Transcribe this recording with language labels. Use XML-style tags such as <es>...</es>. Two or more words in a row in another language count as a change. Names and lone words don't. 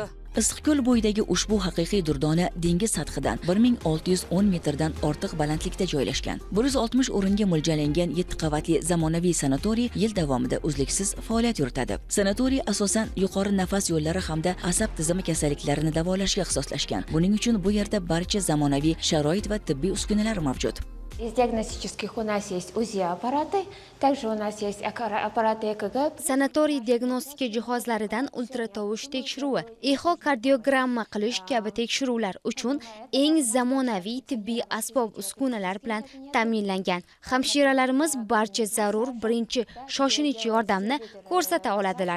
<uz>Issiqko'l bo'yidagi ushbu haqiqiy durdona dengiz sathidan 1610 metrdan ortiq balandlikda joylashgan. 160 o'ringa mo'ljallangan 7 qavatli zamonaviy sanatoriy yil davomida uzluksiz faoliyat yuritadi. Sanatoriy asosan yuqori nafas yo'llari hamda asab tizimi kasalliklarini davolashga ixtisoslashgan. Buning uchun bu yerda barcha zamonaviy sharoit va tibbiy uskunalar mavjud.</uz> <ru>Из диагностических у нас есть УЗИ-аппараты, также у нас есть аппараты ЭКГ.</ru> <uz>Sanatoriy diagnostika jihozlaridan ultratovush tekshiruvi, eho kardiogramma qilish kabi tekshiruvlar uchun eng zamonaviy tibbiy asbob-uskunalar bilan ta'minlangan. Hamshiralarimiz barcha zarur birinchi shoshilinch yordamni ko'rsata oladilar.</uz>